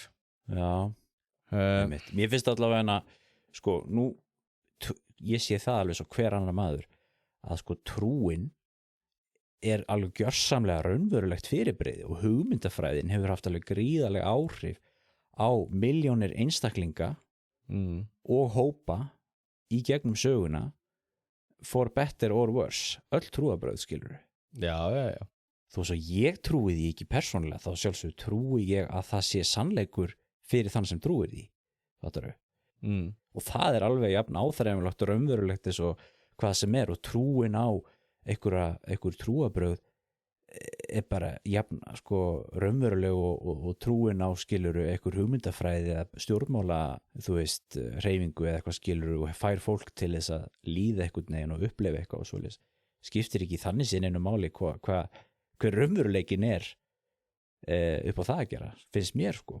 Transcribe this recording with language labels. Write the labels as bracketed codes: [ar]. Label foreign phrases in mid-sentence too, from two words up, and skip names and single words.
[is] Já, mér finnst allavega sko, nú ég sé það alveg svo hver annar maður að sko trúin er alveg gjörsamlega raunverulegt fyrirbrigði og hugmyndafræðin hefur haft alveg gríðarlega áhrif á milljónir einstaklinga og hópa í gegnum söguna [en] for better or worse [is] öll trúarbrögð skilur. Já. Þó svo ég trúi því ekki persónulega þá sjálfsög trúi ég að það sé sannleikur fyrir þann sem trúir því fattarðu? Og það er alveg jafn áþreifanlegt og raunverulegt eins og hvað sem er og trúin á einhver trúarbrögð er bara jafn sko raunveruleg og trúin á skiluru einhver hugmyndafræði eða stjórnmála þú veist hreyfingu eða eitthvað skiluru og fær fólk til þess að líða eitthvað neginn og upplefa eitthvað og svoleiðis skiptir ekki þannig sér einu máli hver raunveruleikin er upp á það að gera finnst mér sko.